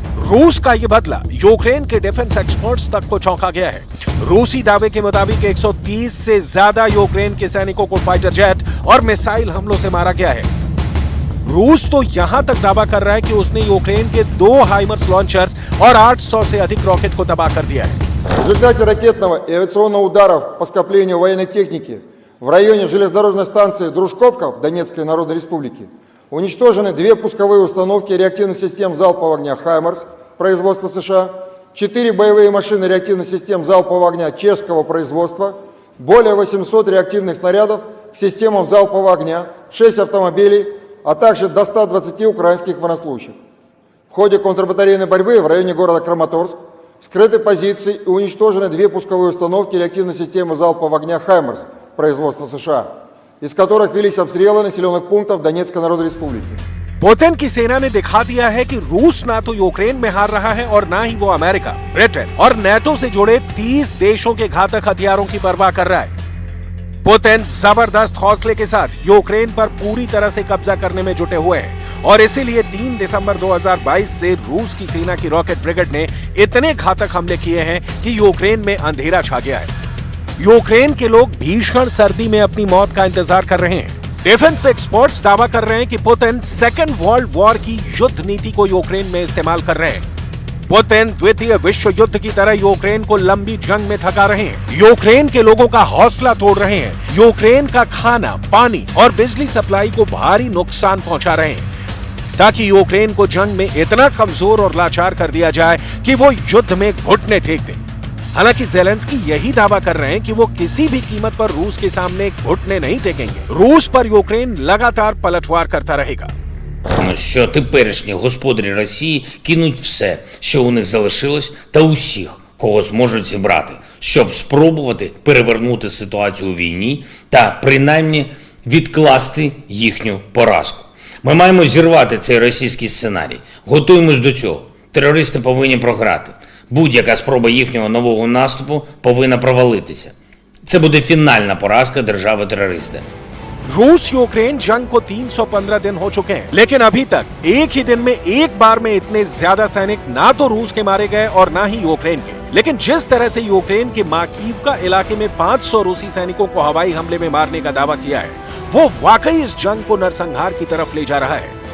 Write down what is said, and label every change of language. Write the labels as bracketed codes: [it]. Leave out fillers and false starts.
[hi] रूस का यह बदला यूक्रेन के डिफेंस एक्सपर्ट्स तक को चौंका गया है। रूसी दावे के मुताबिक 130 से ज्यादा यूक्रेन के सैनिकों को फाइटर जेट और मिसाइल हमलों से मारा गया है। रूस तो यहां तक दावा कर रहा है कि उसने यूक्रेन के 2 हाइमर्स लॉन्चर्स और 800 से अधिक रॉकेट को तबाह कर दिया है। [ru] В результате ракетного и авиационного ударов по скоплению военной техники в районе железнодорожной станции Дружковка в Донецкой Народной Республике уничтожены 2 пусковые установки реактивных систем залпового огня «Хаймарс» производства США, 4 боевые машины реактивных систем залпового огня чешского производства, более 800 реактивных снарядов к системам залпового огня, 6 автомобилей, а также до 120 украинских военнослужащих. В ходе контрбатарейной борьбы в районе города Краматорск вскрыты позиции и уничтожены 2 пусковые установки реактивной системы залпового огня «Хаймарс» производства США, из которых велись обстрелы населенных пунктов Донецкой Народной Республики. [hi] पुतिन की सेना ने दिखा दिया है कि रूस ना तो यूक्रेन में हार रहा है और ना ही वो अमेरिका, ब्रिटेन और नेटो से जुड़े 30 देशों के घातक हथियारों की परवाह कर रहा है। पुतिन जबरदस्त हौसले के साथ यूक्रेन पर पूरी तरह से कब्जा करने में जुटे हुए हैं और इसीलिए 3 दिसंबर 2022 से रूस की सेना की रॉकेट ब्रिगेड ने इतने घातक हमले किए हैं कि यूक्रेन में अंधेरा छा गया है। यूक्रेन के लोग भीषण सर्दी में अपनी मौत का इंतजार कर रहे हैं। डिफेंस एक्सपर्ट्स दावा कर रहे हैं कि पुतिन सेकेंड वर्ल्ड वॉर की युद्ध नीति को यूक्रेन में इस्तेमाल कर रहे हैं। पुतिन द्वितीय विश्व युद्ध की तरह यूक्रेन को लंबी जंग में थका रहे हैं। यूक्रेन के लोगों का हौसला तोड़ रहे हैं। यूक्रेन का खाना, पानी और बिजली सप्लाई को भारी नुकसान पहुंचा रहे हैं ताकि यूक्रेन को जंग में इतना कमजोर और लाचार कर दिया जाए कि वो युद्ध में घुटने टेक दे। हालांकि ज़ेलेंस्की यही दावा कर रहे हैं कि वो किसी भी कीमत पर रूस के सामने घुटने नहीं टेकेंगे। रूस पर यूक्रेन लगातार पलटवार करता रहेगा। [uk] Що теперішні господарі Росії кинуть все, що у них залишилось, та усіх, кого зможуть зібрати, щоб спробувати перевернути ситуацію у війні та принаймні відкласти їхню поразку. Ми маємо зірвати цей російський сценарій. Готуємось до цього. Терористи повинні програти. Будь-яка спроба їхнього нового наступу повинна провалитися. Це буде фінальна поразка держави-терориста. [hi] रूस यूक्रेन जंग को 315 दिन हो चुके हैं, लेकिन अभी तक एक ही दिन में एक बार में इतने ज्यादा सैनिक ना तो रूस के मारे गए और ना ही यूक्रेन के। लेकिन जिस तरह से यूक्रेन के माकीवका इलाके में 500 रूसी सैनिकों को हवाई हमले में मारने का दावा किया है, वो वाकई इस जंग को नरसंहार की तरफ ले जा रहा है।